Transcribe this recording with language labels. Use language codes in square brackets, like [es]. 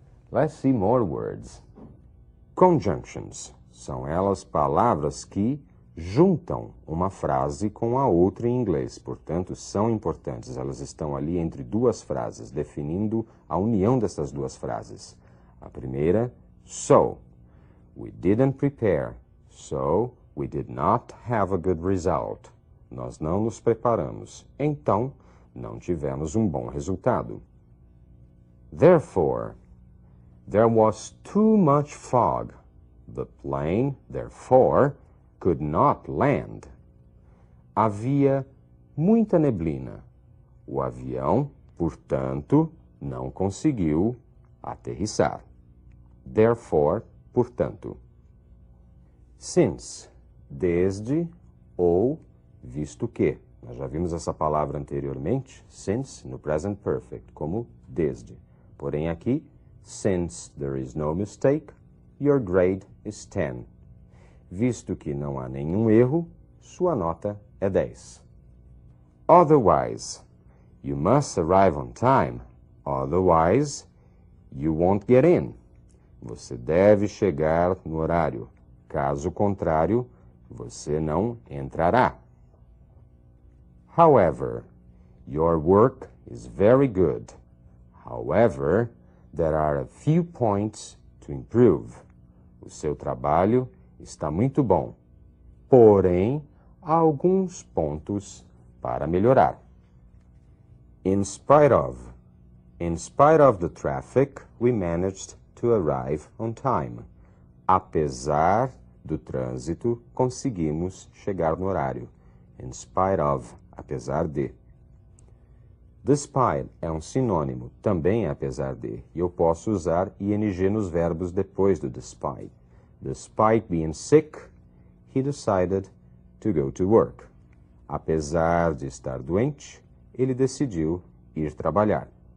[en] Let's see more words. Conjunctions. [pt] São elas palavras que juntam uma frase com a outra em inglês. Portanto, são importantes. Elas estão ali entre duas frases, definindo a união dessas duas frases. A primeira, so. [en] We didn't prepare, so we did not have a good result. [pt] Nós não nos preparamos, então não tivemos um bom resultado. [en] Therefore, there was too much fog. The plane, therefore, could not land. [pt] Havia muita neblina. O avião, portanto, não conseguiu aterrissar. Therefore, portanto. Since, desde ou visto que. Nós já vimos essa palavra anteriormente, since, no present perfect, como desde. Porém aqui, [en] since there is no mistake, your grade is 10. [pt] Visto que não há nenhum erro, sua nota é 10. [en] Otherwise, you must arrive on time. Otherwise, you won't get in. [pt] Você deve chegar no horário. Caso contrário, você não entrará. [en] However, your work is very good. However, there are a few points to improve. [pt] O seu trabalho está muito bom. Porém, há alguns pontos para melhorar. [en] In spite of. In spite of the traffic, we managed to arrive on time. [pt] Apesar do trânsito, conseguimos chegar no horário. [en] In spite of, [pt] apesar de. Despite é um sinônimo, também é apesar de, e eu posso usar ing nos verbos depois do despite. [en] Despite being sick, he decided to go to work. [pt] Apesar de estar doente, ele decidiu ir trabalhar.